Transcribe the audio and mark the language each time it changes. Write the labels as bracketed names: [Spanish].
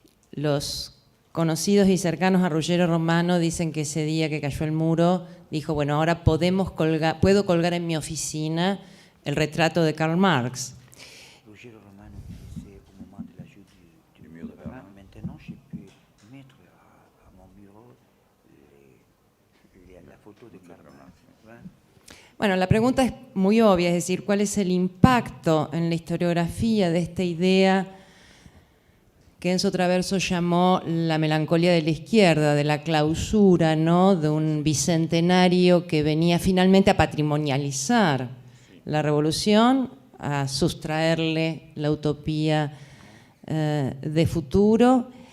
[Spanish] Los conocidos y cercanos a Ruggiero Romano dicen que ese día que cayó el muro, dijo, bueno, ahora puedo colgar en mi oficina el retrato de Karl Marx. [French] Ruggiero Romano disait au moment de la chute du mur de Berlin, maintenant je peux mettre à mon bureau la photo de Karl Marx. [Spanish] Bueno, la pregunta es muy obvia, es decir, ¿cuál es el impacto en la historiografía de esta idea que Enzo Traverso llamó la melancolía de la izquierda, de la clausura, ¿no?, de un bicentenario que venía finalmente a patrimonializar la revolución, a sustraerle la utopía de futuro?